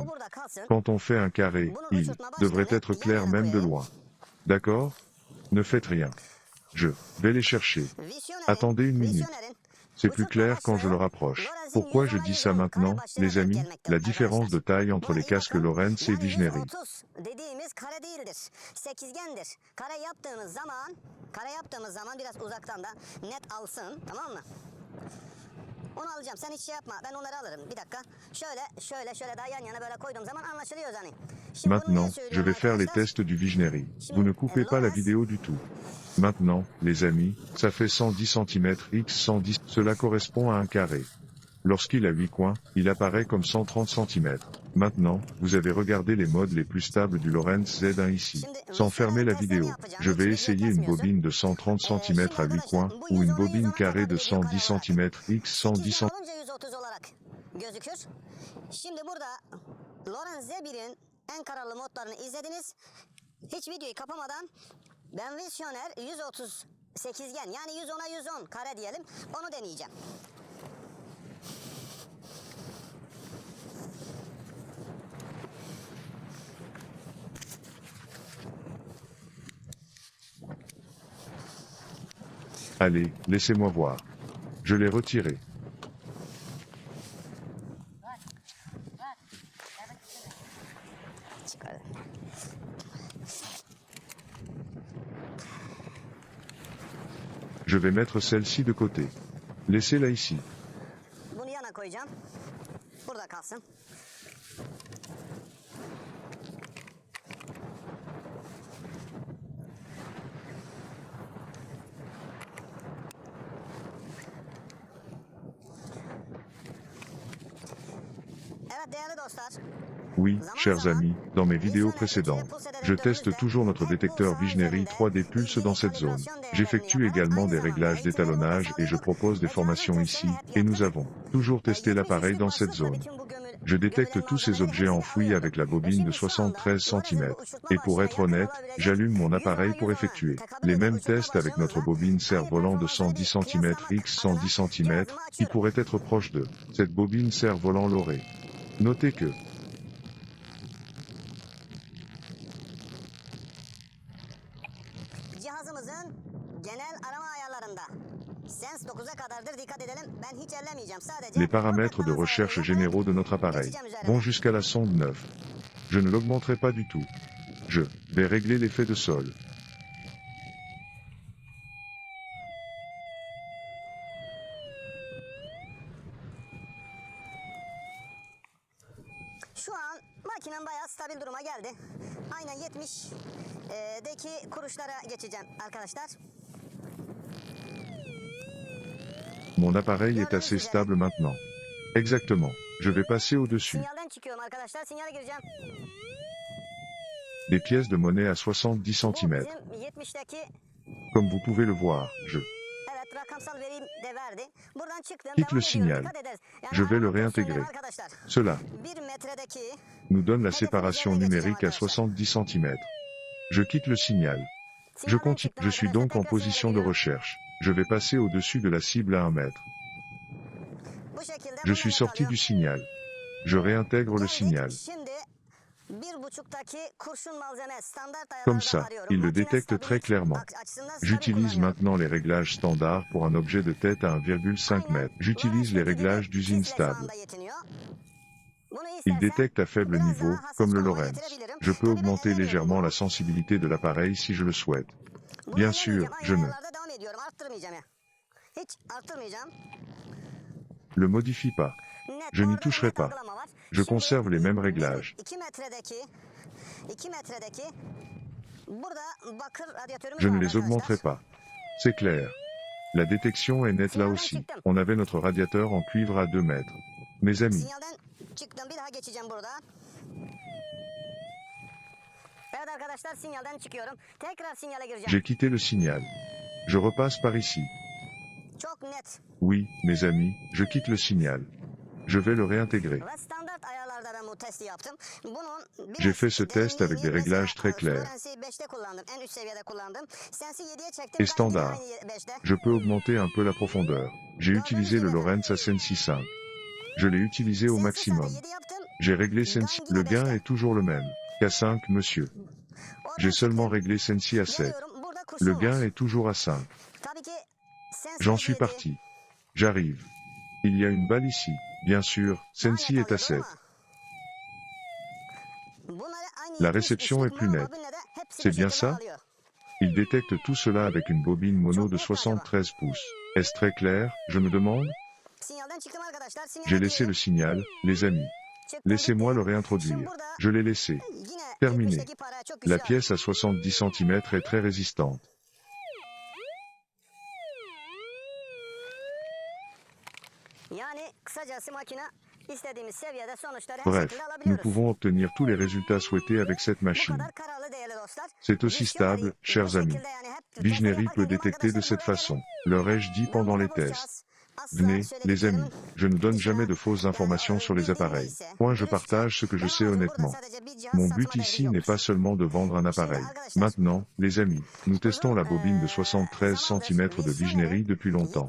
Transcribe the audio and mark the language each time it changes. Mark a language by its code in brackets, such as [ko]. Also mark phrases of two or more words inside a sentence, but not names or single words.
[fr] Quand on fait un carré, il devrait être clair même de loin. D'accord? Ne faites rien. Je vais les chercher. Attendez une minute. C'est plus clair quand je le rapproche. Pourquoi je dis ça maintenant, les amis? La différence de taille entre les casques Lorentz et Visionary. [tr] Onu alacağım. Sen hiç şey yapma. Ben onları alırım. Bir dakika. Şöyle daha yan yana böyle koyduğum zaman anlaşılıyor zaten. [fr] Maintenant, je vais faire les tests du Visionary. Vous ne coupez pas la vidéo du tout. Maintenant, les amis, ça fait 110 cm x 110. Cela correspond à un carré. Lorsqu'il a 8 coins, il apparaît comme 130 cm. Maintenant, vous avez regardé les modes les plus stables du Lorentz Z1 ici. Sans fermer la vidéo, je vais essayer une bobine de 130 cm à 8 coins, ou une bobine carrée de 110 cm x 110 cm. [tr] Şimdi burada Lorentz Z1'in en kararlı modlarını izlediniz. Hiç videoyu kapamadan ben Visioner 130 sekizgen yani 110'a 110 kare diyelim onu deneyeceğim. [fr] Allez, laissez-moi voir. Je l'ai retiré. Je vais mettre celle-ci de côté. Laissez-la ici. [tr] Bunu yana koyacağım. Burada kalsın. Evet değerli dostlar. [fr] Oui, chers amis, dans mes vidéos précédentes, je teste toujours notre détecteur Visionary 3D Pulse dans cette zone. J'effectue également des réglages d'étalonnage et je propose des formations ici, et nous avons toujours testé l'appareil dans cette zone. Je détecte tous ces objets enfouis avec la bobine de 73 cm. Et pour être honnête, j'allume mon appareil pour effectuer les mêmes tests avec notre bobine cerf-volant de 110 cm x 110 cm, qui pourrait être proche de cette bobine cerf-volant Loré. Notez que [tr] cihazımızın genel arama ayarlarında Sense 9'a kadardır dikkat edelim. Ben hiç ellemeyeceğim sadece. [fr] les paramètres de recherche généraux de notre appareil vont jusqu'à la sonde 9. Je ne l'augmenterai pas du tout. Je vais régler l'effet de sol. [tr] Şu an makinem bayağı stabil duruma geldi. Aynen 70'deki kuruşlara geçeceğim arkadaşlar. [fr] Mon appareil est assez stable maintenant. Exactement. Je vais passer au-dessus. [tr] Sinyalden çıkıyorum arkadaşlar. Sinyale gireceğim. [fr] Des pièces de monnaie à 70 cm. [tr] Bu bizim 70'deki [fr] Comme vous pouvez le voir, je [tr] evet rakamsal veriyi de verdi. Buradan çıktım. [fr] quitte le [tr] Devam ediyorum. [fr] signal. [tr] Dikkat ederiz. Yani [fr] Je vais le [tr] aynı pozisyondayım [fr] réintégrer. [tr] arkadaşlar. [fr] Cela [tr] 1 metredeki [fr] nous donne la séparation numérique à 70 cm. Je quitte le signal. Je continue. Je suis donc en position de recherche. Je vais passer au-dessus de la cible à 1 mètre. [tr] bu şekilde [fr] Je suis sorti du signal. Je réintègre le signal. [tr] Şimdi 1.5'taki kurşun malzeme standart [fr] Comme [tr] ayarlarda [fr] ça, [tr] arıyorum. [fr] il le [tr] Makine [fr] détecte [tr] stability [fr] très clairement. [tr] açısından stabil [fr] J'utilise [tr] kullanıyorum. [fr] maintenant les réglages standards pour un objet de tête à 1,5 mètre. J'utilise les réglages d'usine stable. Il détecte à faible niveau, comme le Lorentz. Je peux augmenter légèrement la sensibilité de l'appareil si je le souhaite. Bien sûr, je ne [tr] Hiç arttırmayacağım. [fr] Le modifie pas. Net, Je n'y [tr] orada [fr] toucherai [tr] net [fr] pas. [tr] algılama var. [fr] Je [tr] Şimdi [fr] conserve les mêmes [tr] benim [fr] réglages. [tr] 2 metredeki burada bakır radyatörümüz [fr] Je ne [tr] var [fr] les augmenterai [tr] arkadaşlar. [fr] pas. C'est clair. La détection est nette là aussi. On avait notre radiateur en cuivre à 2 mètres. Mes amis, [tr] Sinyalden çıktım. Bir daha geçeceğim burada. Evet arkadaşlar, sinyalden çıkıyorum. Tekrar sinyale gireceğim. [fr] j'ai quitté le signal. Je repasse par ici. [tr] Çok net. [fr] Oui, mes amis, je quitte le signal. Je vais le réintégrer. [tr] Ve standart ayarlarda ben bu testi yaptım. Bunun biraz [fr] J'ai fait ce test avec des [tr] derinliğini [fr] réglages [tr] mesela, [fr] très clairs. [tr] Florence'i 5'te kullandım. En üst seviyede kullandım. Sensi 7'ye çektim. [fr] Et [tr] Gayet [fr] standard. [tr] aynı 5'te. [fr] Je peux augmenter un peu la profondeur. J'ai utilisé le Lorenz à Sensi 5. Je l'ai utilisé au Sensi maximum. [tr] sadece 7 yaptım. [fr] J'ai réglé Sensi. Le gain est toujours le même. K5, monsieur. [tr] Oradan [fr] J'ai seulement [tr] çıktım. [fr] réglé Sensi à 7. [tr] Geliyorum. Burada kusur [fr] Le [tr] var. [fr] gain est toujours à 5. [tr] Tabii ki Sensi [fr] J'en suis [tr] 7. [fr] parti. J'arrive. Il y a une balle ici. Bien sûr, Sensi [tr] Hala [fr] est à [tr] kalıyordu [fr] 7. [tr] ama bunları aynı [fr] La [tr] 70 [fr] réception [tr] üçlük [fr] est plus [tr] mono [fr] nette. [tr] bobinle de hepsi [fr] C'est [tr] bu [fr] bien [tr] şekilde [fr] ça? [tr] alıyor. [fr] Il détecte tout cela avec une bobine mono de 73 pouces. Est-ce très clair, je me demande? [tr] Sinyalden çıktım arkadaşlar. Sinyale [fr] J'ai laissé le [tr] girdim. [fr] signal, les amis. [tr] Çıktım, [fr] Laissez-moi [tr] gittim. [fr] le réintroduire. [tr] Şimdi burada [fr] Je l'ai laissé. [tr] yine [fr] Terminé. [tr] 70'teki para çok güçlü [fr] La [tr] abi. [fr] pièce à 70 cm est très résistante. [tr] Yani kısacası makine istediğimiz seviyede sonuçları her [fr] Bref, [tr] şekilde [fr] nous [tr] alabiliyoruz. [fr] pouvons obtenir tous les résultats souhaités avec cette [tr] Bu [fr] machine. [tr] kadar kararlı değerli dostlar. [fr] C'est aussi stable, chers amis. Visionary peut détecter de cette façon. Leur ai-je dit pendant les tests? Venez, les amis, je ne donne jamais de fausses informations sur les appareils. Point, je partage ce que je sais honnêtement. Mon but ici n'est pas seulement de vendre un appareil. Maintenant, les amis, nous testons la bobine de 73 cm de Visionary depuis longtemps.